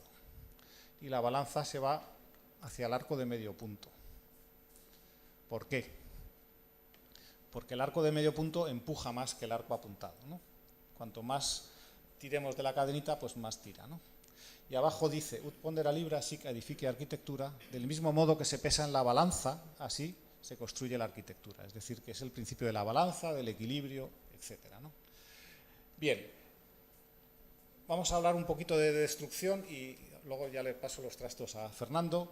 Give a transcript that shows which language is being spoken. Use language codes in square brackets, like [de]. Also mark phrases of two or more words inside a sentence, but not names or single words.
[es] Y la balanza se va hacia el arco de medio punto. ¿Por qué? Porque el arco de medio punto empuja más que el arco apuntado, ¿no? Cuanto más tiremos de la cadenita, pues más tira, ¿no? Y abajo dice, [la] ut pondera libra sic edifici arquitectura, [es] del mismo modo que se pesa en la balanza, así se construye la arquitectura. Es decir, que es el principio de la balanza, del equilibrio, etcétera, ¿no? Bien, vamos a hablar un poquito de destrucción y luego ya le paso los trastos a Fernando.